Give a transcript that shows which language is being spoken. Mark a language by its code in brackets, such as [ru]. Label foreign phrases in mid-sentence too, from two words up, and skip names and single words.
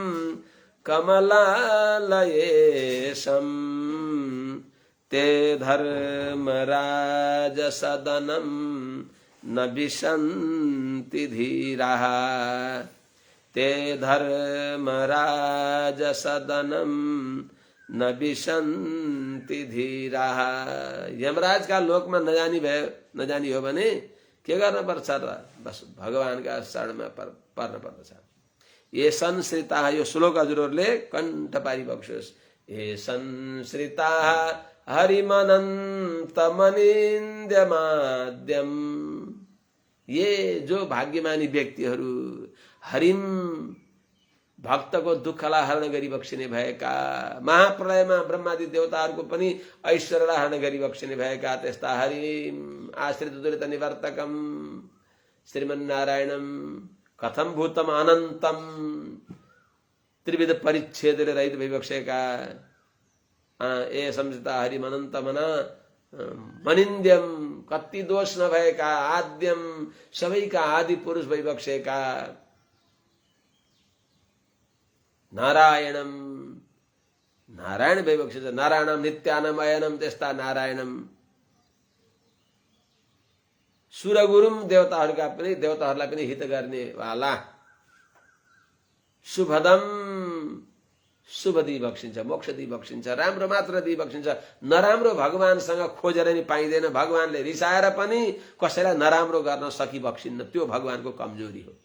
[sa] कमलालयेशं ते धर्मराजसदनं न विशन्ति धीराः, ते धर्मराजसदनं न विशन्ति धीराः। [hi] यमराज का लोक में [ne] नजानी हो भने के गर्न पर्छ र? बस भगवानका शरणमा पर्न पर्दछ। [sa] ये संश्रिता, [ne] यो श्लोक हजुरहरूले कण्ठ पारी बक्सोस्। [sa] ये संश्रिता हरिमनन्तमनिन्द्यमाद्यम, [ne] ये जो भाग्यमानी व्यक्तिहरू हरिम भक्तको दुःखलाई हरण गरी बक्सिने भएका, महाप्रलयमा ब्रह्मादि देवताहरूको पनि ऐश्वर्यलाई हरण गरी बक्सिने भएका त्यस्ता [sa] हरिम आश्रित दुरित निवर्तकम श्रीमन्नारायणम कथम भूतम अनन्तम [ne] त्रिविध परिच्छेदले रहित भइबक्सेका [sa] ए संसिता हरिम अनन्तमना मनिन्द्यम, [ne] कति दोष नभएका, आद्यम सबैका आदि पुरुष भइबक्सेका नारायणम, नारायण भइबक्सिन्छ। [sa] नारायणम नित्यानम अयनम, त्यस्ता नारायणम सुरगुरुम, [ne] देवताहरूलाई पनि हित गर्ने वाला, शुभदम शुभ दिई बक्सिन्छ, मोक्ष दिई बक्सिन्छ, राम्रो मात्र दिई बक्सिन्छ। नराम्रो भगवानसँग खोजेर नि पाइँदैन। भगवानले रिसाएर पनि कसैलाई नराम्रो गर्न सकि बक्सिन्न, त्यो भगवानको कमजोरी हो।